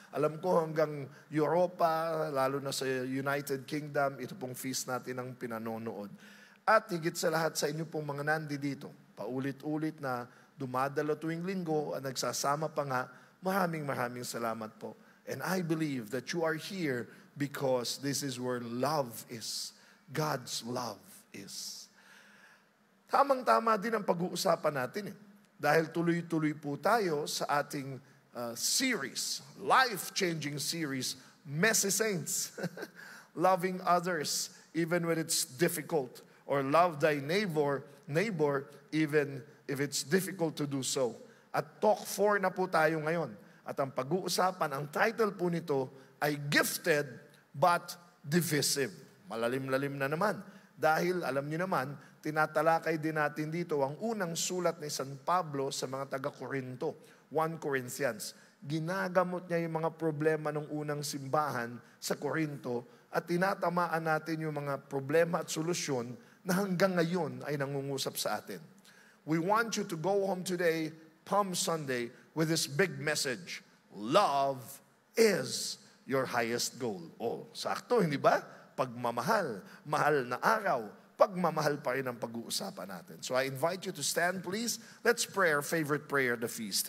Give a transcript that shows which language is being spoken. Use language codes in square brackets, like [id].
[tl] Alam ko hanggang Europa, lalo na sa United Kingdom, ito pong feast natin ang pinanonood. At higit sa lahat sa inyo pong mga nandito, paulit-ulit na dumadalo tuwing linggo at nagsasama pa nga, maraming salamat po. [en] And I believe that you are here because this is where love is. God's love is. [tl] Tamang-tama din ang pag-uusapan natin dahil tuloy-tuloy po tayo sa ating series, [en] life-changing series, [tl] Messy Saints. [en] Loving others even when it's difficult, or love thy neighbor even if it's difficult to do so. [tl] At talk 4 na po tayo ngayon. At ang pag-uusapan, ang title po nito ay Gifted but Divisive. Malalim-lalim na naman. Dahil alam niyo naman, tinatalakay din natin dito ang unang sulat ni San Pablo sa mga taga-Korinto, 1 Corinthians. Ginagamot niya yung mga problema ng unang simbahan sa Korinto at tinatamaan natin yung mga problema at solusyon na hanggang ngayon ay nangungusap sa atin. [en] We want you to go home today, Palm Sunday, with this big message. Love is your highest goal. [tl] Oh, sakto, hindi ba? Pagmamahal, mahal na araw, pagmamahal pa rin ang pag-uusapan natin. [en] So I invite you to stand, please. Let's pray our favorite prayer of the feast.